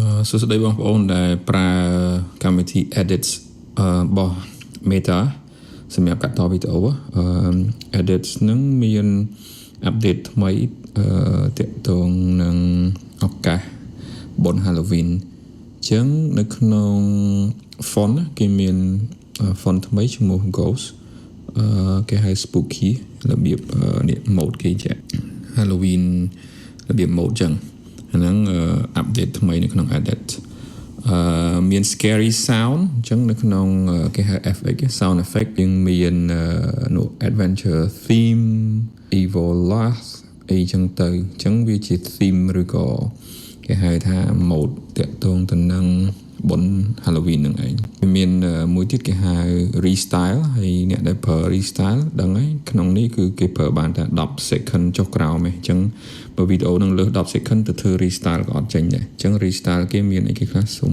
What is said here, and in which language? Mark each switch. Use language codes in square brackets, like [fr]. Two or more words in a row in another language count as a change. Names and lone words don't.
[km] សួស្តីបងប្អូនដែលប្រើកម្មវិធី edit របស់ Meta សម្រាប់កាត់តវីដេអូ edit នឹងមាន update ថ្មីទាក់ទងនឹងឱកាសបុណ្យ Halloween អញ្ចឹងនៅក្នុង font គេមាន font ថ្មីឈ្មោះ Ghost គេហៅ Spooky របៀបនេះ mode គេចា Halloween របៀប mode ចឹងអា ហ្នឹង update ថ្មីនៅក្នុង edit មាន [en] scary sound [km] អញ្ចឹងនៅក្នុងគេហៅ [en] FX sound effect [km] យើងមាននោះ [en] adventure theme evil last [km] អីចឹងទៅអញ្ចឹងវាជា theme ឬក៏គេហៅថា mode តាក់ ទងទៅនឹងបុណ្យ Halloween នឹងឯងវាមានមួយទៀតគេហៅ restyle ហើយអ្នកដែលប្រើ restyle ដឹងហើយក្នុងនេះគឺគេប្រើបានតែ10 second ចុះក្រោមឯងអញ្ចឹងបើវីដេអូនឹងលើស10 second ទៅធ្វើ restyle ក៏អត់ចេញដែរអញ្ចឹង restyle គេមានអីគេខ្លះសូម